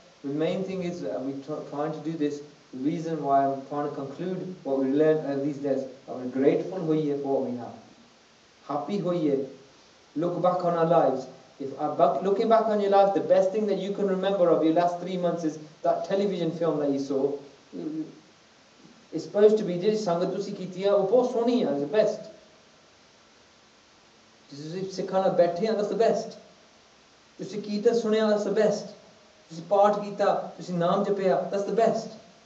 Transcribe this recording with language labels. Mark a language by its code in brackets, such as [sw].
[en] The main thing is we're trying to do this. The reason why I'm trying to conclude what we learned these days, I'm grateful [pa] hoiye [en] for what we have. Happy hoiye. Look back on our lives. Looking back on your life, the best thing that you can remember of your last 3 months is that television film that you saw. It's supposed to be [pa] ਜਿਹੜੀ ਸੰਗਤ ਤੁਸੀਂ ਕੀਤੀ ਆ ਉਹ ਬਹੁਤ ਸੋਹਣੀ ਆ, [en] it's the best. [pa] ਤੁਸੀਂ ਸਿੱਖਾਂ ਨਾਲ ਬੈਠੇ ਆ, [en] that's the best. [pa] ਤੁਸੀਂ ਕੀਰਤਨ ਸੁਣਿਆ, [en] that's the best. [pa] ਤੁਸੀਂ ਪਾਠ ਕੀਤਾ, ਤੁਸੀਂ ਨਾਮ ਜਪਿਆ, [en] that's the best.